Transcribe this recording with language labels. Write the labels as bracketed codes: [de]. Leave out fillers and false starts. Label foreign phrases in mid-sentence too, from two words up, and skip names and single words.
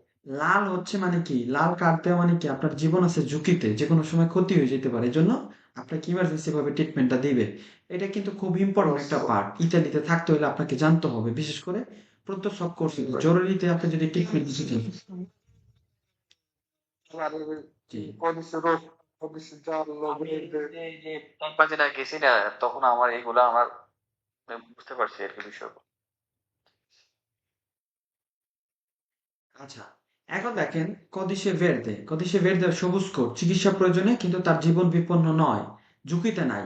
[bn] লাল হচ্ছে মানে কি, লাল কার্ড দেওয়া মানে কি আপনার জীবন আছে ঝুঁকিতে, যে কোনো সময় ক্ষতি হয়ে যেতে পারে, এই জন্য আপনাকে ইমার্জেন্সি ভাবে ট্রিটমেন্টটা দিবে। এটা কিন্তু খুব ইম্পর্টেন্ট একটা পার্ট, ইতালিতে থাকতে হলে আপনাকে জানতে হবে, বিশেষ করে প্রত্যেক সব কোর্সে জরুরিতে আপনি যদি ট্রিটমেন্ট দিতে চান। জি [it] Codice rosso, codice giallo, [bn] আমি [it] verde. [bn] এই যে কক্সবাজারে গেছি না তখন আমার এইগুলা আমার বুঝতে পারছি আর কি বিষয়। আচ্ছা, এখন দেখেন [it] codice verde [bn] সবুজ কোট, চিকিৎসা প্রয়োজনে কিন্তু তার জীবন বিপন্ন নয়, ঝুঁকিতে নাই।